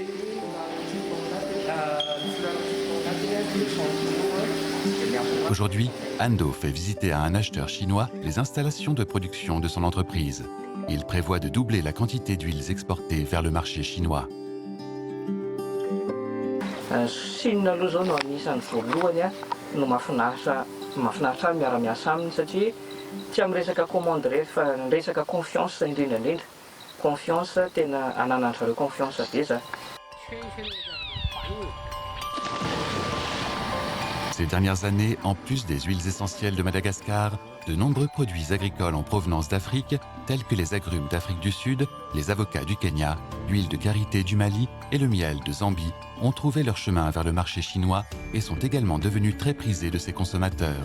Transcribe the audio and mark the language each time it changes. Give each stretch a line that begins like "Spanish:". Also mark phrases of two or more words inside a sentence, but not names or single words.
French: Aujourd'hui, Ando fait visiter à un acheteur chinois les installations de production de son entreprise. Il prévoit de doubler la quantité d'huiles exportées vers le marché chinois.
Malagasy: Chine aloha zao no anisan'ny voalohany no mahafinaritra miara-miasa aminy satria tsy amin'ny resaka commande rehefa ny resaka confiance indrindra confiance tena ananan'ny zareo confiance be zany.
French: Ces dernières années, en plus des huiles essentielles de Madagascar, de nombreux produits agricoles en provenance d'Afrique, tels que les agrumes d'Afrique du Sud, les avocats du Kenya, l'huile de karité du Mali et le miel de Zambie, ont trouvé leur chemin vers le marché chinois et sont également devenus très prisés de ses consommateurs.